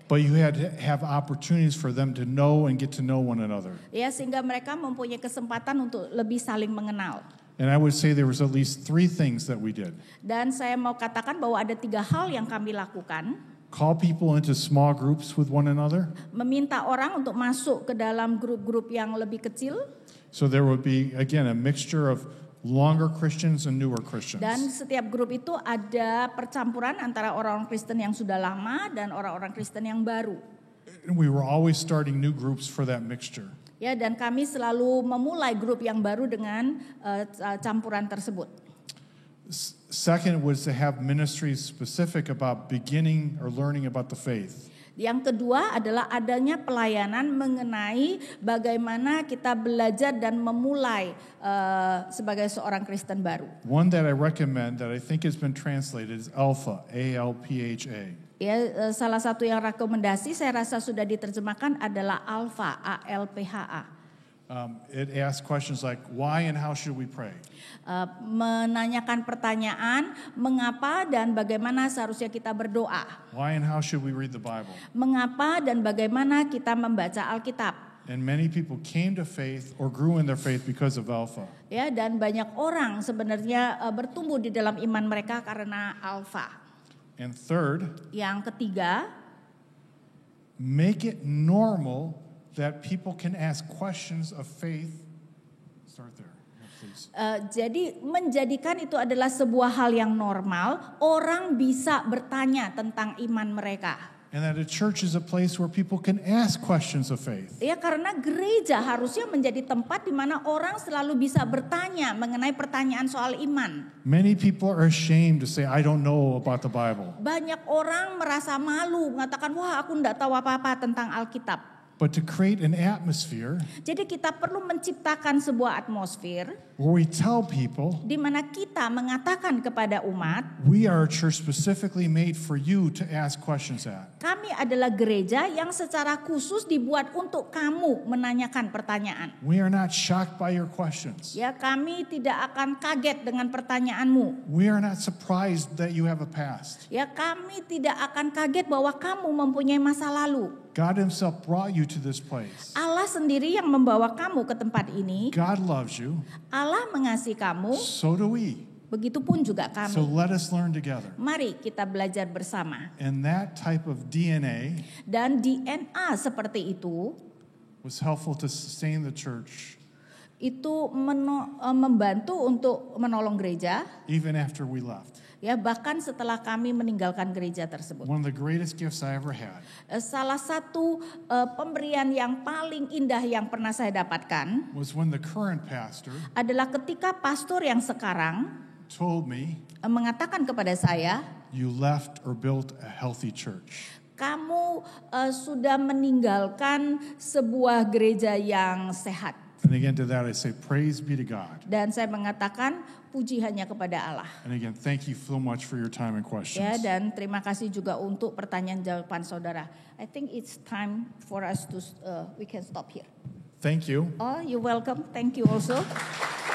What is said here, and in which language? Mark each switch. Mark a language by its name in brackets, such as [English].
[English] But you had to have opportunities for them to know and get to know one another. [Indonesian] Ya, sehingga mereka mempunyai kesempatan untuk lebih saling mengenal. [English] And I would say there was at least 3 things that we did. [Indonesian] Dan saya mau katakan bahwa ada 3 hal yang kami lakukan. [English] Call people into small groups with one another. [Indonesian] Meminta orang untuk masuk ke dalam grup-grup yang lebih kecil. [English] So there would be, again, a mixture of longer Christians and newer Christians. [Indonesian] Dan setiap grup itu ada percampuran antara orang-orang Kristen yang sudah lama dan orang-orang Kristen yang baru. [English] And we were always starting new groups for that mixture. [Indonesian] Ya, dan kami selalu memulai grup yang baru dengan campuran tersebut. [English] Second was to have ministries specific about beginning or learning about the faith. [Indonesian] Yang kedua adalah adanya pelayanan mengenai bagaimana kita belajar dan memulai sebagai seorang Kristen baru. [English] One that I recommend that I think has been translated is Alpha, A-L-P-H-A. [Indonesian] Ya, salah satu yang rekomendasi saya rasa sudah diterjemahkan adalah Alpha, A-L-P-H-A. [English] It asks questions like, why and how should we pray? [Indonesian] Menanyakan pertanyaan, mengapa dan bagaimana seharusnya kita berdoa. [English] Why and how should we read the Bible? [Indonesian] Mengapa dan bagaimana kita membaca Alkitab. [English] And many people came to faith or grew in their faith because of Alpha. [Indonesian] Ya, dan banyak orang sebenarnya bertumbuh di dalam iman mereka karena Alpha. [English] And third, [Indonesian] Yang ketiga, [English] make it normal that people can ask questions of faith. Start there, please. [Indonesian] jadi menjadikan itu adalah sebuah hal yang normal, orang bisa bertanya tentang iman mereka. [English] And that a church is a place where people can ask questions of faith. [Indonesian] Ya, karena gereja harusnya menjadi tempat di mana orang selalu bisa bertanya mengenai pertanyaan soal iman. [English] Many people are ashamed to say, I don't know about the Bible. [Indonesian] Banyak orang merasa malu mengatakan, wah aku enggak tahu apa-apa tentang Alkitab. [English] But to create an atmosphere [Indonesian] Jadi kita perlu menciptakan sebuah atmosfer [English] where we tell people, [Indonesian] di mana kita mengatakan kepada umat, [English] we are a church specifically made for you to ask questions at. [Indonesian] kami adalah gereja yang secara khusus dibuat untuk kamu menanyakan pertanyaan. [English] We are not shocked by your questions. [Indonesian] Ya, kami tidak akan kaget dengan pertanyaanmu. [English] We are not surprised that you have a past. [Indonesian] Ya, kami tidak akan kaget bahwa kamu mempunyai masa lalu. [English] God himself brought you to this place. [Indonesian] Allah sendiri yang membawa kamu ke tempat ini. [English] God loves you. [Indonesian] Allah mengasihi kamu, [English] So do we. [Indonesian] begitupun juga [English] So [Indonesian] kami. [English] let us learn together. [Indonesian] Mari kita belajar bersama. [English] And that type of DNA [Indonesian] Dan DNA seperti itu, [English] was helpful to sustain the church [Indonesian] itu membantu untuk menolong gereja. [English] even after we left. [Indonesian] Ya, bahkan setelah kami meninggalkan gereja tersebut. [English] One of the greatest gifts I ever had [Indonesian] Salah satu pemberian yang paling indah yang pernah saya dapatkan [English] was when the current pastor [Indonesian] adalah ketika pastor yang sekarang [English] told me, [Indonesian] mengatakan kepada saya, [English] you left or built a healthy church. [Indonesian] kamu sudah meninggalkan sebuah gereja yang sehat. [English] And again to that I say, praise be to God. [Indonesian] Dan saya mengatakan puji hanya kepada Allah. [English] And again, thank you so much for your time and [Indonesian] Ya, [English] questions. [Indonesian] dan terima kasih juga untuk pertanyaan jawaban saudara. [English] I think it's time for us to we can stop here. Thank you. Oh, you're welcome. Thank you also.